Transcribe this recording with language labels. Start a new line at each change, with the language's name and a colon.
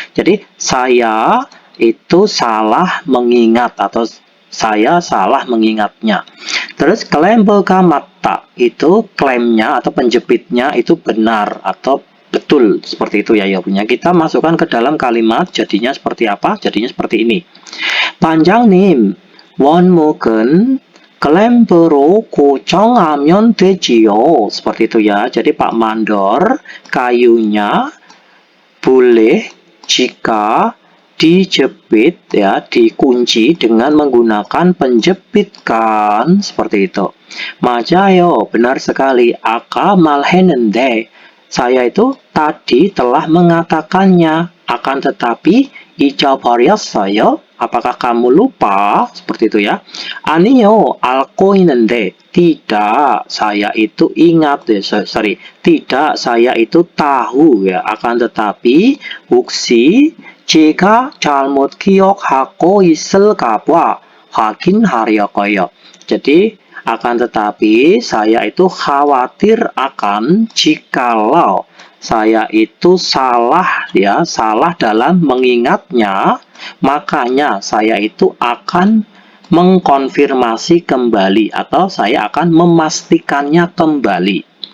Indonesian: Jadi saya itu salah mengingat atau saya salah mengingatnya. Terus klemberga mata itu klemnya atau penjepitnya itu benar atau betul seperti itu ya punya. Kita masukkan ke dalam kalimat jadinya seperti apa? Jadinya seperti ini.
Korean: 반장님, 원목은 klembero 고정하면 되지요.
Indonesian: Seperti itu ya. Jadi Pak Mandor, kayunya boleh jika dijepit ya, dikunci dengan menggunakan penjepit kan, seperti itu.
Korean: 맞아요,
Indonesian: benar sekali.
Korean: 아까 말했는데
Indonesian: saya itu tadi telah mengatakannya, akan tetapi
Korean: 잊어버렸어요.
Indonesian: Apakah kamu lupa? Seperti itu ya.
Korean: 아니요, 알고 있는데
Indonesian: tidak, saya itu ingat tidak, saya itu tahu ya. Akan tetapi
Korean: 혹시 제가 잘못 기억하고 있을까 봐 확인하려고요.
Indonesian: Jadi akan tetapi saya itu khawatir akan jikalau saya itu salah ya, salah dalam mengingatnya, makanya saya itu akan mengkonfirmasi kembali atau saya akan memastikannya kembali.